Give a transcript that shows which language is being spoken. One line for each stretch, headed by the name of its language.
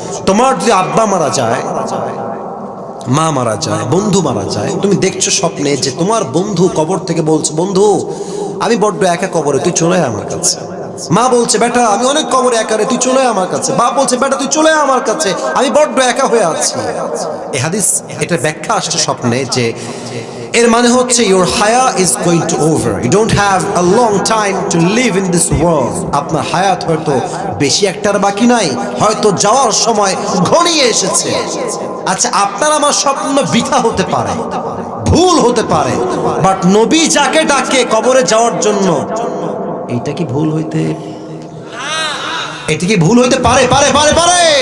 Bangla: তোমার যদি আব্বা মারা যায়, মা মারা যায়, বন্ধু মারা যায়, তুমি দেখছো স্বপ্নে যে তোমার বন্ধু কবর থেকে বলছে, বন্ধু আমি বড্ড একা কবরে, তুই চলে আয় আমার কাছে। মা বলছে বেটা আমি অনেক কবরে একা রে, তুই চলে আয় আমার কাছে। বাপ বলছে বেটা তুই চলে আয় আমার কাছে, আমি বড্ড একা হয়ে আছি। এই হাদিস, এটা ব্যাখ্যা আসছে স্বপ্নে যে এর মানে হচ্ছে
English: your haya is going to over, you don't have a long time to live in this world.
Bangla: আপনার হায়াত হয়তো বেশি একটার বাকি নাই, হয়তো যাওয়ার সময় ঘনিয়ে এসেছে। আচ্ছা, আপনার আমার স্বপ্ন বৃথা হতে পারে, ভুল হতে পারে, বাট নবী যাকে ডাকে কবরে যাওয়ার জন্য, এইটা কি ভুল হইতে, এটা কি ভুল হইতে পারে? পারে পারে পারে।